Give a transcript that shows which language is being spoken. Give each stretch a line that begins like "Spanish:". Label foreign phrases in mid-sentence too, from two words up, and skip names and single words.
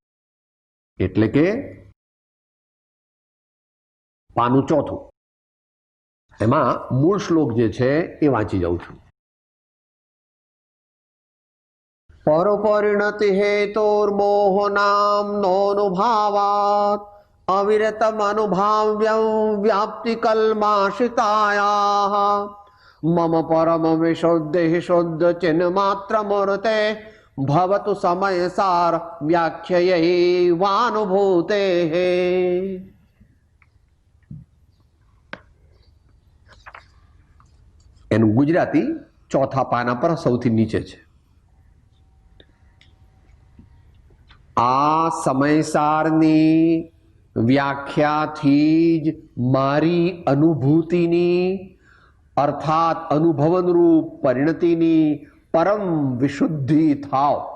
Gujarati: એટલે કે પાનું 4 એમાં મૂળ શ્લોક જે છે એ વાંચી જાઉં છું.
Sanskrit: પર પરિણતિ હેતોર્મોહ નામ નોનુભાવાત अविरतम अनुभाव्यं व्याप्ति कल्माशितायाः मम परम विशुद्धि शुद्ध चिन्ह मात्र मूर्ते भवतु समय सार व्याख्ययैवानुभूते।
Gujarati: એનું ગુજરાતી ચોથા પાના પર સૌથી નીચે છે. આ સમયસારની વ્યાખ્યાથી જ મારી અનુભૂતિની અર્થાત અનુભવનરૂપ પરિણતિની પરમ વિશુદ્ધિ થાવ.